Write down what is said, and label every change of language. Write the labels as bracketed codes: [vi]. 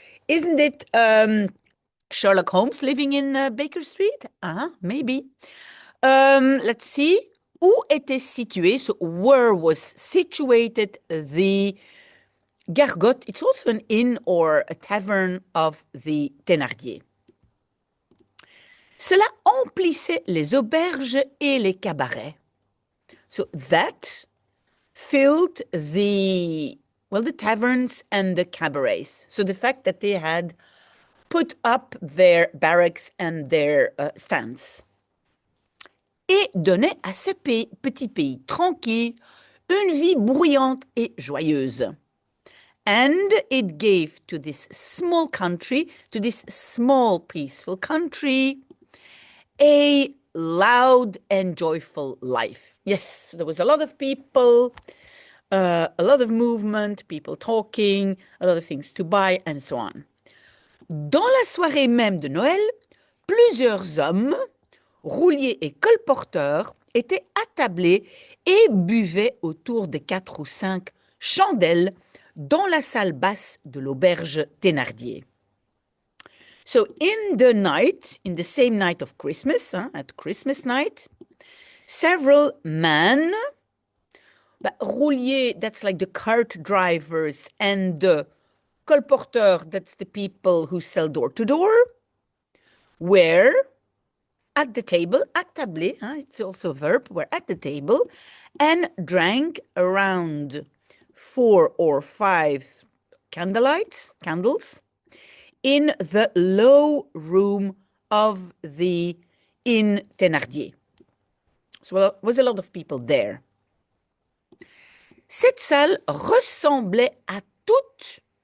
[en] Isn't it Sherlock Holmes living in Baker Street? Maybe. Let's see. [fr] Où était situé, [en] so where was situated the gargote? It's also an inn or a tavern of the Thénardier. [fr] Cela emplissait les auberges et les cabarets. [en] So that filled the taverns and the cabarets. So the fact that they had put up their barracks and their stands. [fr] Et donnait à ce petit pays tranquille une vie bruyante et joyeuse. [en] And it gave to this small country, to this small peaceful country, a loud and joyful life. Yes, there was a lot of people, a lot of movement, people talking, a lot of things to buy, and so on. [fr] Dans la soirée même de Noël, plusieurs hommes, rouliers et colporteurs, étaient attablés et buvaient autour de 4 ou 5 chandelles dans la salle basse de l'auberge Thénardier. [en] So in the same night of Christmas, at Christmas night, several men, rouliers, that's like the cart drivers, and the colporteurs, that's the people who sell door to door, were at the table, attablés, it's also a verb, were at the table, and drank around 4 or 5 candles in the low room of the Inn Thénardier. So there was a lot of people there. [fr] Cette salle ressemblait à toutes.